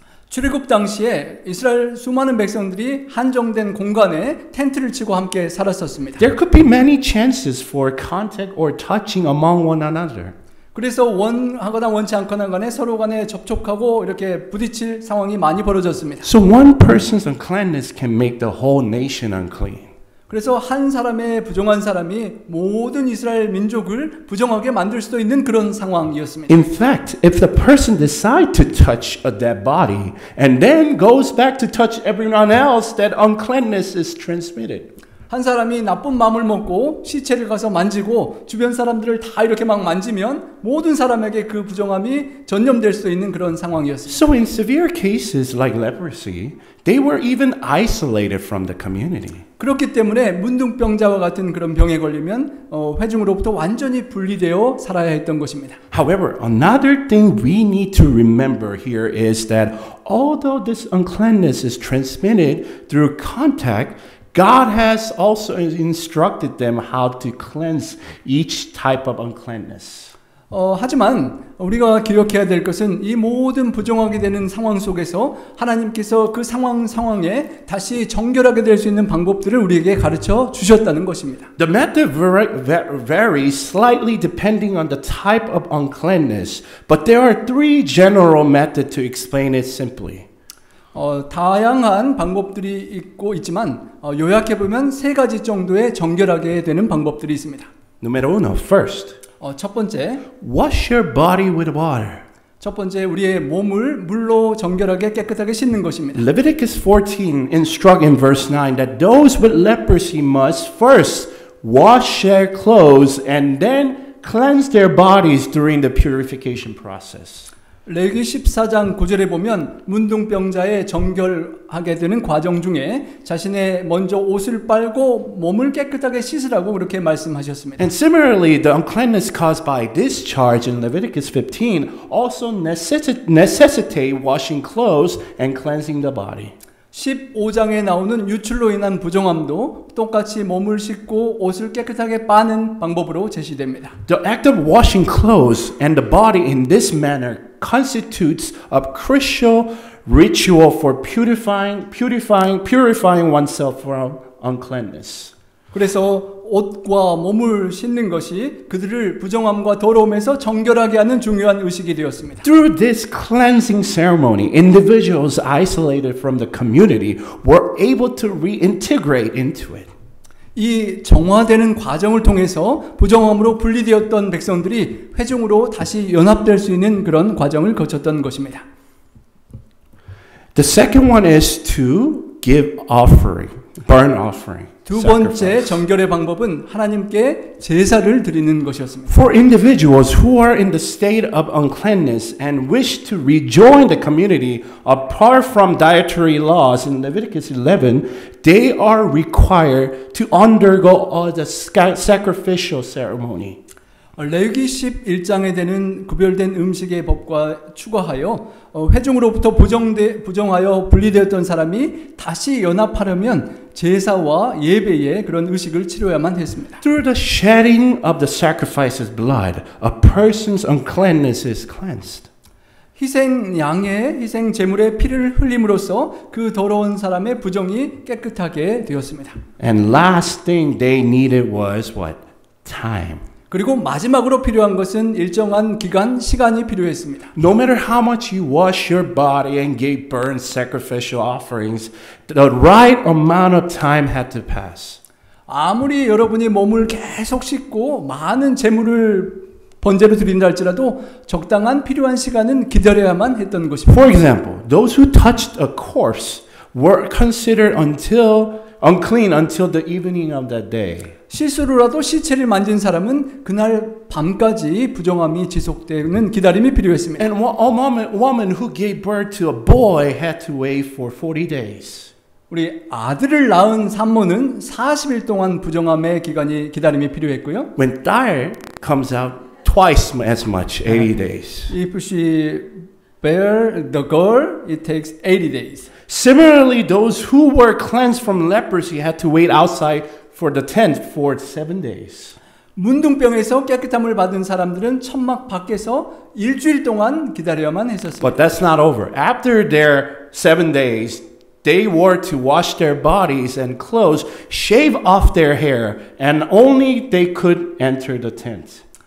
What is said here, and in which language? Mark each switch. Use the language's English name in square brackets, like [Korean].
[Korean] 출애굽 당시에 이스라엘 수많은 백성들이 한정된 공간에 텐트를 치고 함께 살았었습니다. [English] There could be many chances for contact or touching among one another. [Korean] 그래서 원하거나 원치 않거나 간에 서로 간에 접촉하고 이렇게 부딪힐 상황이 많이 벌어졌습니다. [English] So one person's uncleanness can make the whole nation unclean. [Korean] 그래서 한 사람의 부정한 사람이 모든 이스라엘 민족을 부정하게 만들 수도 있는 그런 상황이었습니다. [English] In fact, if the person decides to touch a dead body and then goes back to touch everyone else, that uncleanness is transmitted. [Korean] 한 사람이 나쁜 마음을 먹고 시체를 가서 만지고 주변 사람들을 다 이렇게 막 만지면 모든 사람에게 그 부정함이 전염될 수 있는 그런 상황이었습니다. [English] So in severe cases like leprosy, they were even isolated from the community. [Korean] 그렇기 때문에 문둥병자와 같은 그런 병에 걸리면 회중으로부터 완전히 분리되어 살아야 했던 것입니다. [English] However, another thing we need to remember here is that although this uncleanness is transmitted through contact, God has also instructed them how to cleanse each type of uncleanness. [Korean] 하지만 우리가 기억해야 될 것은 이 모든 부정하게 되는 상황 속에서 하나님께서 그 상황에 다시 정결하게 될 수 있는 방법들을 우리에게 가르쳐 주셨다는 것입니다. [English] The method varies slightly depending on the type of uncleanness, but there are three general methods to explain it simply. [Korean] 다양한 방법들이 있지만 요약해 보면 세 가지 정도의 정결하게 되는 방법들이 있습니다. [Spanish] Número uno, [English] first, [Korean] 첫 번째, [English] wash your body with water. [Korean] 첫 번째 우리의 몸을 물로 정결하게 깨끗하게 씻는 것입니다. [English] Leviticus 14 instruct in verse 9 that those with leprosy must first wash their clothes and then cleanse their bodies during the purification process. [Korean] 레위기 14장 9절에 보면 문둥병자의 정결하게 되는 과정 중에 자신의 먼저 옷을 빨고 몸을 깨끗하게 씻으라고 그렇게 말씀하셨습니다. [English] And similarly, the uncleanness caused by discharge in Leviticus 15 also necessitate washing clothes and cleansing the body. [Korean] 15장에 나오는 유출로 인한 부정함도 똑같이 몸을 씻고 옷을 깨끗하게 빠는 방법으로 제시됩니다. [English] The act of washing clothes and the body in this manner constitutes a crucial ritual for purifying oneself from uncleanness. [Korean] 그래서 옷과 몸을 씻는 것이 그들을 부정함과 더러움에서 정결하게 하는 중요한 의식이 되었습니다. [English] Through this cleansing ceremony, individuals isolated from the community were able to reintegrate into it. [Korean] 이 정화되는 과정을 통해서 부정함으로 분리되었던 백성들이 회중으로 다시 연합될 수 있는 그런 과정을 거쳤던 것입니다. [English] The second one is to give offering, burnt offering. [Korean] 두 번째 정결의 방법은 하나님께 제사를 드리는 것이었습니다. [English] For individuals who are in the state of uncleanness and wish to rejoin the community apart from dietary laws in Leviticus 11, they are required to undergo the sacrificial ceremony. [Korean] 레위기 11장에 되는 구별된 음식의 법과 추가하여 회중으로부터 부정하여 분리되었던 사람이 다시 연합하려면 제사와 예배의 그런 의식을 치러야만 했습니다. [English] Through the shedding of the sacrifice's blood, a person's uncleanness is cleansed. [Korean] 양의 희생 제물의 피를 흘림으로써 그 더러운 사람의 부정이 깨끗하게 되었습니다. [English] And last thing they needed was what? Time. [Korean] 그리고 마지막으로 필요한 것은 일정한 기간, 시간이 필요했습니다. [English] No matter how much you wash your body and gave burnt sacrificial offerings, the right amount of time had to pass. [Korean] 아무리 여러분이 몸을 계속 씻고 많은 제물을 번제로 드린다 할지라도 적당한 필요한 시간은 기다려야만 했던 것입니다. [English] For example, those who touched a corpse were considered unclean until the evening of that day. [Korean] 실수로라도 시체를 만진 사람은 그날 밤까지 부정함이 지속되는 기다림이 필요했습니다. [English] And a woman who gave birth to a boy had to wait for 40 days. [Korean] 우리 아들을 낳은 산모는 40일 동안 부정함의 기다림이 필요했고요. [English] When diet comes out, twice as much, 80 days. If she bear the girl, it takes 80 days. Similarly, those who were cleansed from leprosy had to wait outside for the tent for 7 days. [Korean] 문둥병에서 깨끗함을 받은 사람들은 천막 밖에서 일주일 동안 기다려야만 했었습니다. [English] But that's not over. After their 7 days, they were to wash their bodies and clothes, shave off their hair, and only they could enter the tent.